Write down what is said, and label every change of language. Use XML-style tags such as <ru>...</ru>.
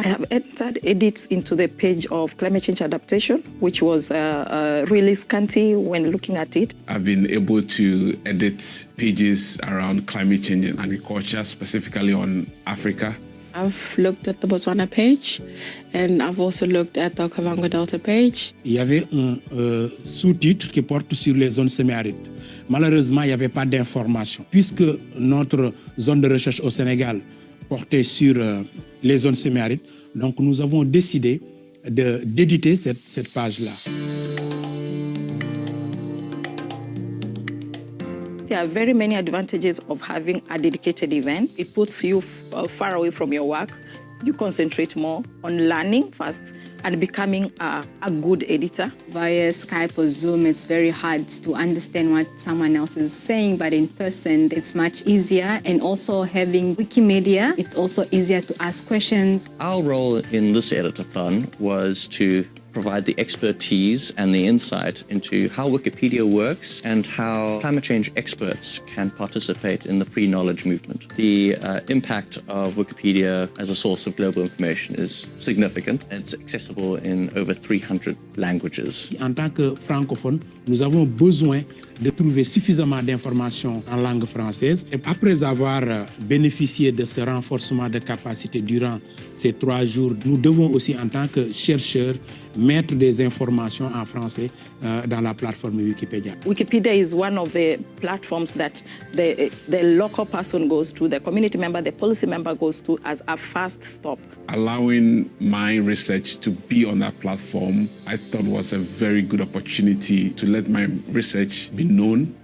<en>I have entered edits into the page of climate change adaptation, which was really scanty when looking at it. I've been able to edit pages around climate change and agriculture, specifically on Africa. I've looked at the Botswana page, and I've also looked at the Okavango Delta page.</en> <fr>Il y avait un sous-titre qui porte sur les zones semi-arides. Malheureusement, il n'y avait pas d'information. Puisque notre zone de recherche au Sénégal portait sur les zones semi-arides, donc nous avons décidé d'éditer cette page-là.</fr> <en>There are very many advantages of having a dedicated event. It puts you far away from your work. You concentrate more on learning first and becoming a good editor. Via Skype or Zoom, it's very hard to understand what someone else is saying, but in person, it's much easier. And also having Wikimedia, it's also easier to ask questions. Our role in this editathon was to provide the expertise and the insight into how Wikipedia works and how climate change experts can participate in the free knowledge movement. The impact of Wikipedia as a source of global information is significant. It's accessible in over 300 languages.</en> <fr>En tant que francophone, nous avons besoin de trouver suffisamment d'informations en langue française. Et après avoir bénéficié de ce renforcement de capacité durant ces 3 jours, nous devons aussi, en tant que chercheurs, mettre des informations en français dans la plateforme Wikipédia.</fr> <en>Wikipedia is one of the platforms that the local person goes to, the community member, the policy member goes to as a first stop. Allowing my research to be on that platform, I thought was a very good opportunity to let my research be known.</en>